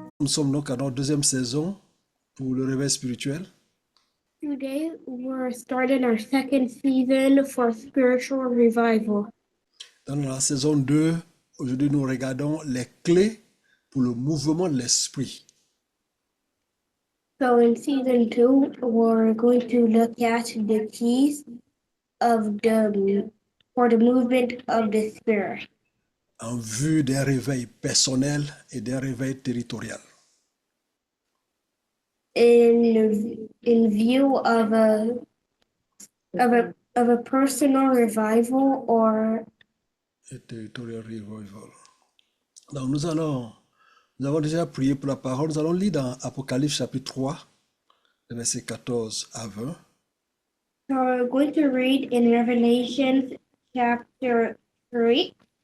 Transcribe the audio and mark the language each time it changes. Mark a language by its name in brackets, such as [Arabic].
[French] sommes donc à notre deuxième saison pour le réveil spirituel. [English] Today, we're starting our second season for spiritual revival. [French] Dans la saison 2, aujourd'hui nous regardons les clés pour le mouvement de l'esprit. [English] So, in season 2, we're going to look at the keys for the movement of the spirit [French] En vue d'un réveil personnel et d'un réveil territorial. [English] in view of a personal revival or [French] Et [English] territorial revival. [French] Donc nous avons déjà prié pour la parole. Nous allons lire dans Apocalypse chapitre 3, versets 14 à 20. [English] So we're going to read in Revelation chapter 3,